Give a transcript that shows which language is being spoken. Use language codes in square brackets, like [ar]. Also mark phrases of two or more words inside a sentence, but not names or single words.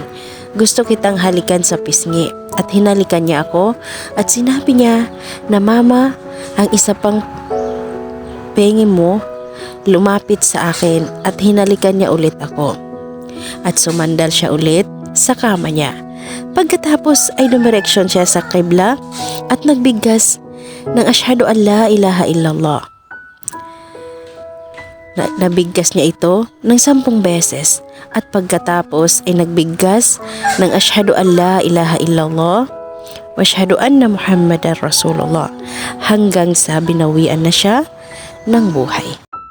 [tl] Gusto kitang halikan sa pisngi. At hinalikan niya ako at sinabi niya na, Mama, ang isa pang pengi mo lumapit sa akin at hinalikan niya ulit ako. At sumandal siya ulit sa kama niya. Pagkatapos ay dumireksyon siya sa qibla at nagbigkas ng [ar] أشهد أن لا إله إلا الله. [tl] Nabigkas niya ito ng 10 beses at pagkatapos ay nagbigkas ng [ar] أشهد أن لا إله إلا الله وأشهد أن محمدا رسول الله [tl] hanggang sa binawian na siya ng buhay.